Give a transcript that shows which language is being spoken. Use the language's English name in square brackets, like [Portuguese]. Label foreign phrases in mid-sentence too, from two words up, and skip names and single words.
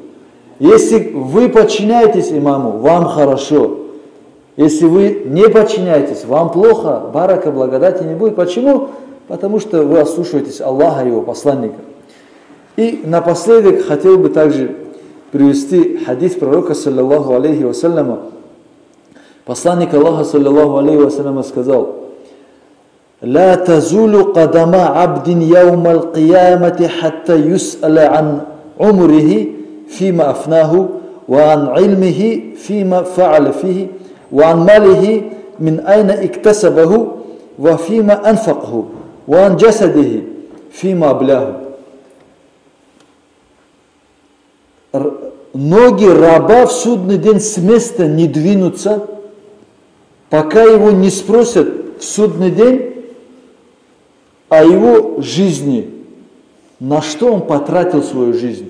[Russian] Если вы подчиняетесь имаму, вам хорошо. Если вы не подчиняетесь, вам плохо, барака, благодати не будет. Почему? Потому что вы ослушиваетесь Аллаха и Его посланника. И напоследок хотел бы также привести хадис пророка, [Arabic] صلى الله عليه وسلم. [Russian] Посланник Аллаха, [Arabic] صلى الله عليه وسلم, сказал: «لا تزول قدما عبد يوم القيامة حتى يسأل عن عمره فيما أفناه وعن علمه فيما فعل فيه وعن ماله من أين اكتسبه وفيما أنفقه وعن جسده فيما أبلاه». [Russian] Ноги раба в судный день с места не двинутся, пока его не спросят в судный день о его жизни, на что он потратил свою жизнь.